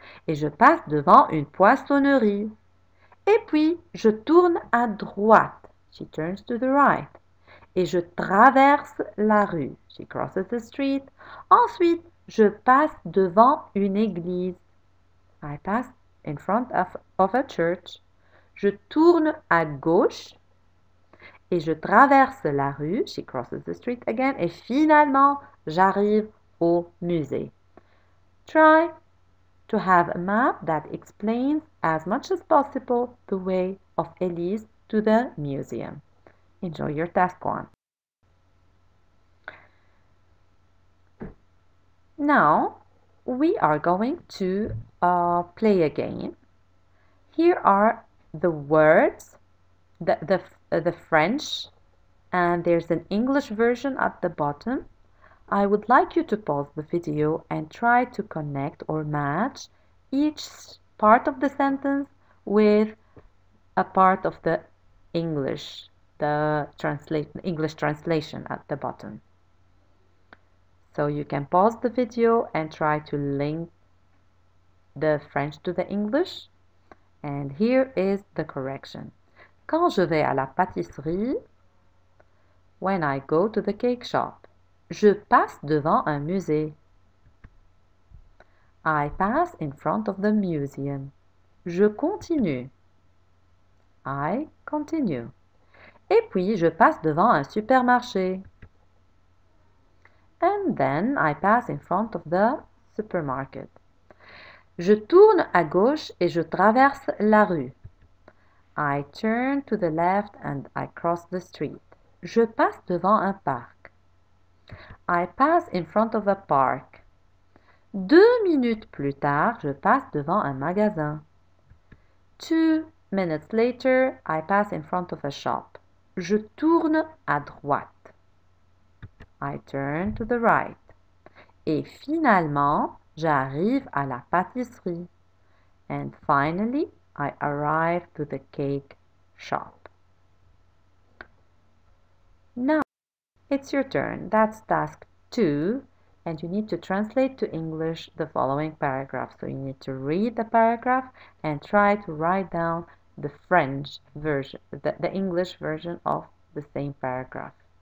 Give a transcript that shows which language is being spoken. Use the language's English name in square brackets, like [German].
[French] Et je passe devant une poissonnerie. Et puis, je tourne à droite. [English] She turns to the right. [French] Et je traverse la rue. [English] She crosses the street. [French] Ensuite, je passe devant une église. [English] I pass in front of a church. [French] Je tourne à gauche et je traverse la rue. [English] She crosses the street again. [French] Et finalement, j'arrive au musée. [English] Try to have a map that explains as much as possible the way of Elise to the museum. Enjoy your task 1. Now, we are going to play a game. Here are the words, the French, and there's an English version at the bottom. I would like you to pause the video and try to connect or match each part of the sentence with a part of the English, the English translation at the bottom. So you can pause the video and try to link the French to the English. And here is the correction. [French] Quand je vais à la pâtisserie, [English] when I go to the cake shop, [French] je passe devant un musée. [English] I pass in front of the museum. [French] Je continue. [English] I continue. [French] Et puis, je passe devant un supermarché. [English] And then I pass in front of the supermarket. [French] Je tourne à gauche et je traverse la rue. [English] I turn to the left and I cross the street. [French] Je passe devant un parc. [English] I pass in front of a park. [French] 2 minutes plus tard, je passe devant un magasin. [English] 2 minutes later, I pass in front of a shop. [French] Je tourne à droite. [English] I turn to the right. [French] Et finalement, j'arrive à la pâtisserie. [English] And finally, I arrive to the cake shop. Now, it's your turn. That's task 2. And you need to translate to English the following paragraph. So you need to read the paragraph and try to write down the French version, the English version of the same paragraph.